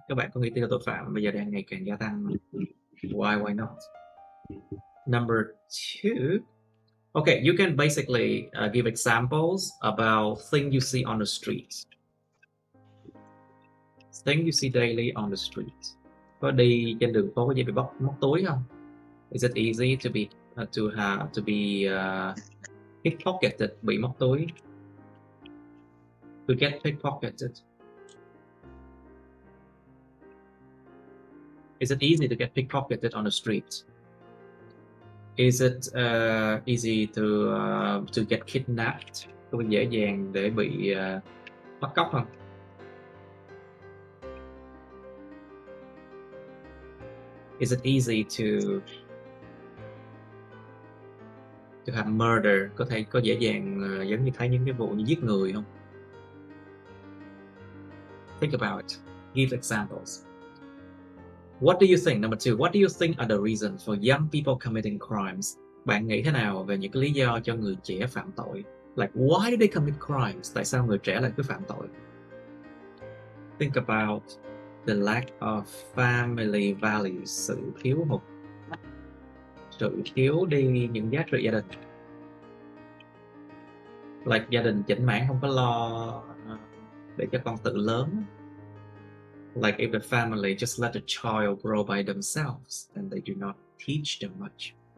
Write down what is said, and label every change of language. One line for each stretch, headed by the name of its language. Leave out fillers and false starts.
Vietnamese: Các bạn có nghĩ tỷ lệ tội phạm bây giờ đang ngày càng gia tăng?
English: Why not? Number 2. Okay, you can basically give examples about things you see on the street. Things you see daily on the street.
Vietnamese: Có đi trên đường phố có gì bị móc túi không?
English: Is it easy to be pickpocketed,
Vietnamese: bị móc túi?
English: To get pickpocketed. Is it easy to get pickpocketed on the street? Is it easy to get kidnapped?
Vietnamese: Có dễ dàng để bị bắt cóc không?
English: Is it easy to have murder?
Vietnamese: Có dễ dàng giống như thấy những cái vụ như giết người không?
English: Think about it. Give examples. What do you think? Number 2. What do you think are the reasons for young people committing crimes?
Vietnamese: Bạn nghĩ thế nào về những cái lý do cho người trẻ phạm tội?
English: Like, why do they commit crimes?
Vietnamese: Tại sao người trẻ lại cứ phạm tội?
English: Think about the lack of family values.
Vietnamese: Sự thiếu hụt, sự thiếu đi những giá trị gia đình. Like, gia đình chỉnh mãn không có lo để cho con tự lớn.
English: Like if the family just let the child grow by themselves, then they do not teach them much.